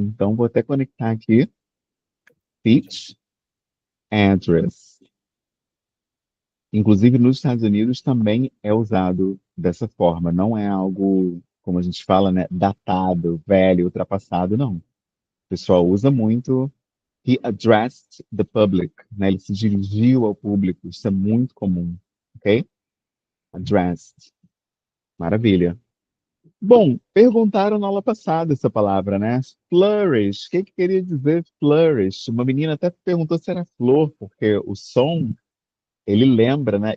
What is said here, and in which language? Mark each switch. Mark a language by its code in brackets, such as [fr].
[pt] Então, vou até conectar aqui, speech, address. Inclusive, nos Estados Unidos também é usado dessa forma. Não é algo, como a gente fala, né, datado, velho, ultrapassado, não. O pessoal usa muito. [en] He addressed the public, [pt] né? Ele se dirigiu ao público. Isso é muito comum, ok? Addressed. Maravilha. Bom, perguntaram na aula passada essa palavra, né? Flourish. O que que queria dizer flourish? Uma menina até perguntou se era flor, porque o som ele lembra, né?